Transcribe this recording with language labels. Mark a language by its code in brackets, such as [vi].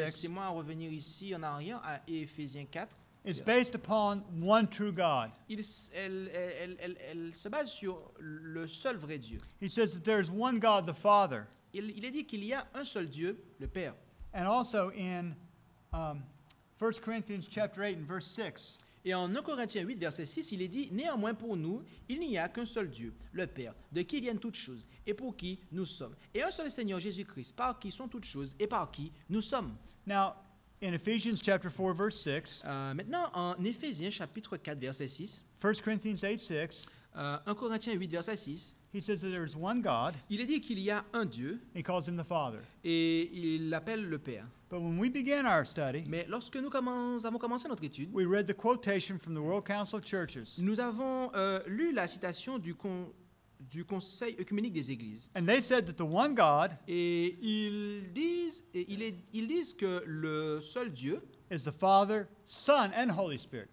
[fr] laissez-moi revenir ici en arrière à Éphésiens 4, [en] is based upon one true God. [fr] elle se base sur le seul vrai Dieu. [en] He says that there is one God, the Father. [fr] Il est dit qu'il y a un seul Dieu, le Père. [en] And also in 1 Corinthians chapter 8 and verse 6, [fr] Et en 1 Corinthiens 8, verset 6, il est dit « Néanmoins pour nous, il n'y a qu'un seul Dieu, le Père, de qui viennent toutes choses, et pour qui nous sommes. Et un seul Seigneur Jésus-Christ, par qui sont toutes choses, et par qui nous sommes. » [en] now in Ephesians chapter 4 verse 6, [fr] Maintenant, en Éphésiens chapitre 4, verset 6, [en] 1 Corinthians 8 6, [fr] 1 Corinthiens 8, verset 6, [en] he says that there is one God. [fr] il est dit qu'il y a un Dieu, [en] He calls him the Father. [fr] et il l'appelle le Père. [en] But when we began our study, [fr] Mais lorsque nous avons commencé notre étude, [en] we read the quotation from the World Council of Churches. [fr] nous avons lu la citation du Conseil œcuménique des Églises. [en] And they said that the one God [fr] Et ils disent que le seul Dieu [en] is the Father, Son, and Holy Spirit.